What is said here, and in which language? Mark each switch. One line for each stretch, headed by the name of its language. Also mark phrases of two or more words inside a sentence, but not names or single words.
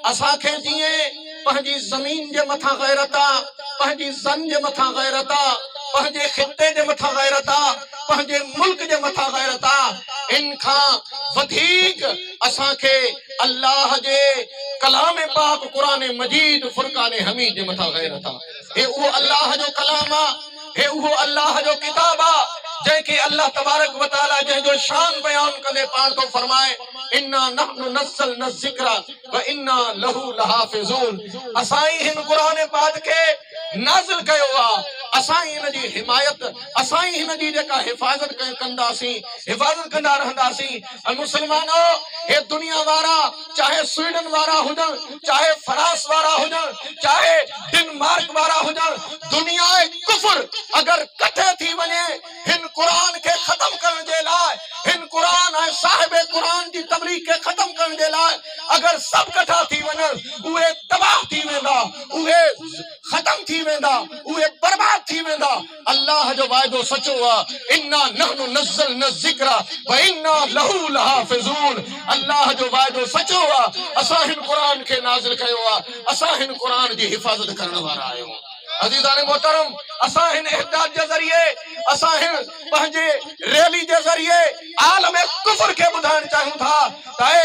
Sindhi: असांखे जीअं पंहिंजी ज़मीन जे मथां गैरत आहे, पंहिंजी ज़न जे मथां गैरत आहे, पंहिंजे ख़िते जे मथां गैरत आहे, पंहिंजे मुल्क जे मथां गैरत आहे, इन खां वधीक असांखे अल्लाह जे कलाम पाक क़ुरान मजीद फुरक़ान हमीद जे मथां गैरत आहे. हे उहो अल्लाह जो कलाम आहे हे उहो अल्लाह जो किताब आ जंहिंखे
Arabic: الله تبارك وتعالى
Sindhi: जंहिंजो शान बयान कंदे पाण तो फरमाए
Arabic: إنا نحن نزلنا الذكر وإنا له لحافظون.
Sindhi: असां ई हिन क़ुरान पाक खे नाज़िल कयो आ, असां ई हिन जी हिमायत, असां ई हिन जी जेका हिफ़ाज़त कंदासीं, हिफ़ाज़त कंदा रहंदासीं। ऐं मुस्लमानो, हे दुनिया वारा चाहे स्वीडन वारा हुजनि, चाहे फ्रांस वारा हुजनि, चाहे डेनमार्क वारा हुजनि, दुनिया कुफ्र अगर कठे थी वञे हिन क़ुरान खे ख़त्म करण जे लाइ, हिन क़ुरान ऐं साहिब क़ुरान जी तबलीग खे ख़त्म करण जे लाइ अगर सभु कठा थी वञनि, उहे तबाह थी वेंदा, उहे ख़त्म थी वेंदा, उहे बर्बाद थी वेंदा। अल्लाह जो वाइदो सचो आहे,
Arabic: إنا نحن نزلنا الذكر وإنا له لحافظون.
Sindhi: अल्लाह जो वाइदो सचो आहे, असां हिन क़ुरान खे नाज़िल कयो आहे, असां हिन क़ुरान जी हिफ़ाज़त करण वारा आहियूं। अज़ीज़ान मोहतरम, असां हिन इहदाद जे ज़रिए, असां हिन पंहिंजे रैली जे ज़रिए आलम कुफ्र खे ॿुधाइण चाहियूं था त ऐ